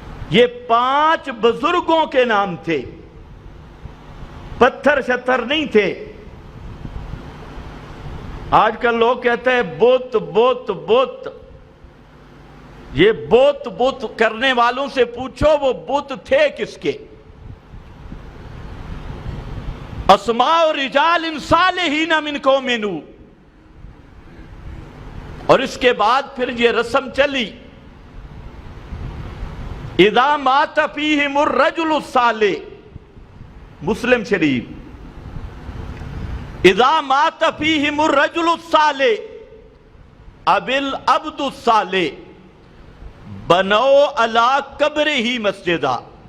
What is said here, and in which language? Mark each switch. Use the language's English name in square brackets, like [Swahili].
[Urdu] یہ 5 بزرگوں کے نام تھے، پتھر شتر نہیں تھے. آج کل لوگ کہتے ہیں بت بت بت. یہ بت بت کرنے والوں سے پوچھو وہ بت تھے کس کے. [Arabic] اسماء رجال صالحین من قوم نوح. [Urdu] اور اس کے بعد پھر یہ رسم چلی، [Arabic] اذا مات فیہم الرجل الصالح، [Urdu] مسلم شریف، [Arabic] اذا مات فیہم الرجل الصالح اب العبد الصالح بنو علی قبرہ مسجدہ.